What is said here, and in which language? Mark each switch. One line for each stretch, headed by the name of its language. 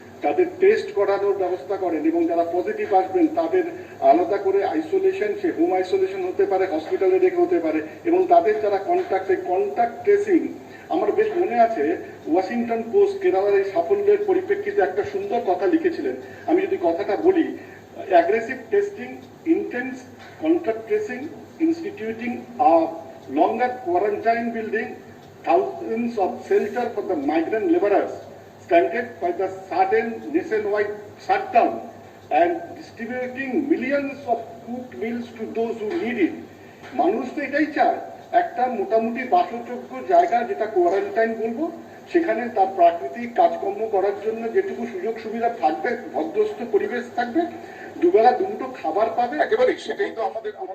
Bangla: তাদের টেস্ট করানোর ব্যবস্থা করেন এবং যারা পজিটিভ আসবেন তাদের আলাদা করে আইসোলেশন, সে হোম আইসোলেশন হতে পারে, হসপিটালে রেখে হতে পারে, এবং তাদের যারা কন্ট্যাক্ট ট্রেসিং। আমার বেশ মনে আছে ওয়াশিংটন পোস্ট কেরালার এই সাফল্যের পরিপ্রেক্ষিতে একটা সুন্দর কথা লিখেছিলেন। আমি যদি কথাটা বলি,
English: aggressive testing, intense contact tracing, instituting a longer quarantine building, thousands of shelters for the migrant laborers, stranded by the sudden nationwide shutdown, and distributing millions of cooked meals to those who need it.
Bangla: মানুষ তো এটাই চায়, একটা মোটামুটি বাসযোগ্য জায়গা, যেটা quarantine বলবো, সেখানে তার প্রাকৃতিক কাজকর্ম করার জন্য যেটুকু সুযোগ সুবিধা থাকবে, ভদ্রস্থ পরিবেশ থাকবে, দুবেলা দুটো খাবার পাবে, একেবারে সেটাই তো আমাদের।